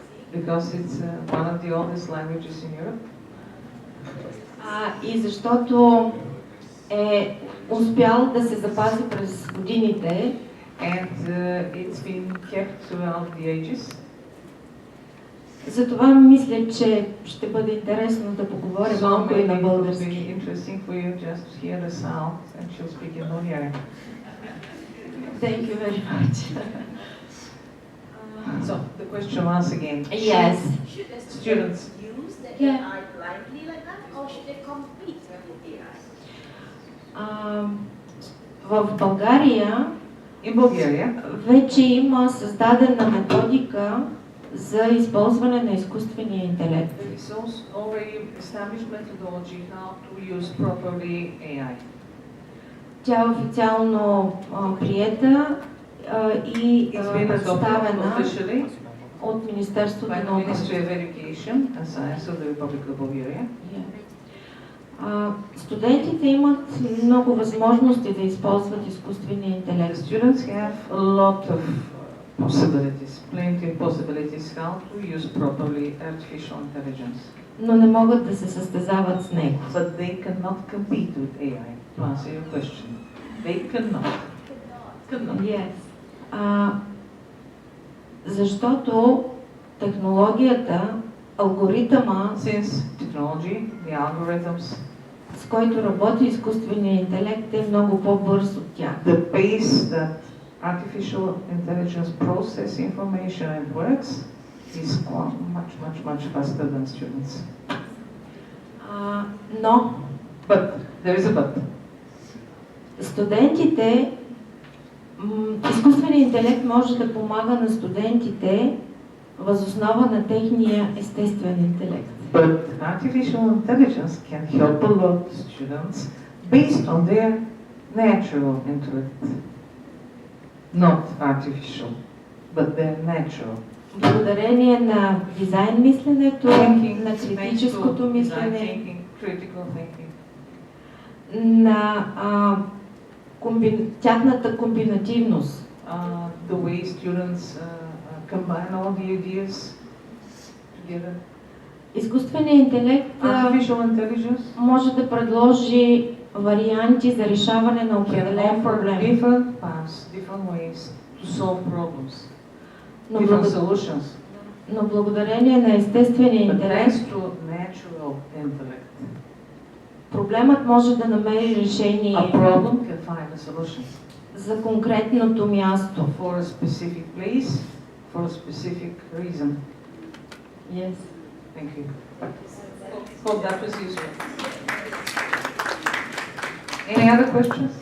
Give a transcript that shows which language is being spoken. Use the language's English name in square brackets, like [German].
[English] Because it's one of the oldest languages in Europe. [Bulgarian] И защото е успял да се запази през годините. [English] And it's been kept throughout the ages. [Bulgarian] Затова мисля, че ще бъде интересно да поговорим малко и на български. [English] So maybe it will be interesting for you just to hear the sound, and she'll speak in Bulgarian. Thank you very much. So the question once again. Yes. Should the Students use the Yeah. AI blindly like that, or should they compete with AI? [Bulgarian] В България [English] In Bulgaria, [Bulgarian] вече има създадена методика за използване на изкуствения интелект. [English] there is also already established methodology how to use properly AI. [Bulgarian] Тя е официално приета и [English] It's been adopted [Bulgarian] представена [English] officially [Bulgarian] от Министерството [English] by the Ministry of [Bulgarian] образованието. [English] Education and Science of the Republic of Bulgaria. [Bulgarian] Студентите имат много възможности да използват изкуствения [English] The [Bulgarian] интелект. [English] students have a lot of possibilities, plenty of possibilities how to use properly artificial intelligence. [Bulgarian] Но не могат да се състезават с него. [English] But they cannot compete with AI, to answer your question. They cannot. Yes. [Bulgarian] Защото технологията, алгоритъма, [English] Since technology, the algorithms, [Bulgarian] с който работи изкуственият интелект, е много по-бърз от тях. [English] the pace that artificial intelligence process information and works is much faster than students. [Bulgarian] Но [English] But there is a but. [Bulgarian] студентите, изкуственият интелект може да помага на студентите въз основа на техния естествен интелект. [English] But artificial intelligence can help a lot students based on their natural intellect. Not artificial, but their natural. [Bulgarian] Благодарение на дизайн мисленето, [English] Thinking, [Bulgarian] на критическото [English] design [Bulgarian] мислене, [English] thinking, critical thinking. [Bulgarian] на тяхната комбинативност. [English] The way students combine all the ideas together. [Bulgarian] Изкуственият интелект [English] Artificial intelligence [Bulgarian] може да предложи варианти за решаване на [English] can [Bulgarian] определен проблем. [English] different paths, different ways to solve problems, [Bulgarian] Но, [English] different solutions. [Bulgarian] но благодарение на естествения [English] But [Bulgarian] интелект, [English] thanks to natural intellect, [Bulgarian] проблемът може да намери решение [English] a problem can find a solution [Bulgarian] за конкретното място. [English] for a specific place, for a specific reason. Yes. Thank you. Hope that was useful. Any other questions?